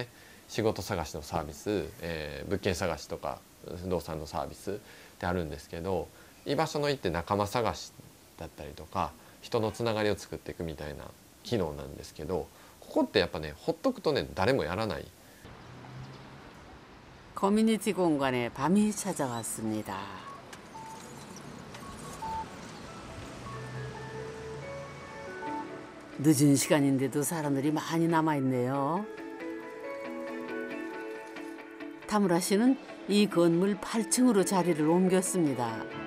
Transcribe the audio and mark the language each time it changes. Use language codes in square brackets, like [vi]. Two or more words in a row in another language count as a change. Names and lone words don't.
[ja] 仕事探しのサービス、物件探しとか不動産のサービスってあるんですけど、居場所のいいって仲間探しだったりとか人のつながりを作っていくみたいな機能なんですけど、ここってやっぱねほっとくとね誰もやらない。 [ko] 커뮤니티 공간에 밤이 찾아왔습니다. 늦은 시간인데도 사람들이 많이 남아있네요. 타무라 씨는 이 건물 8층으로 자리를 옮겼습니다.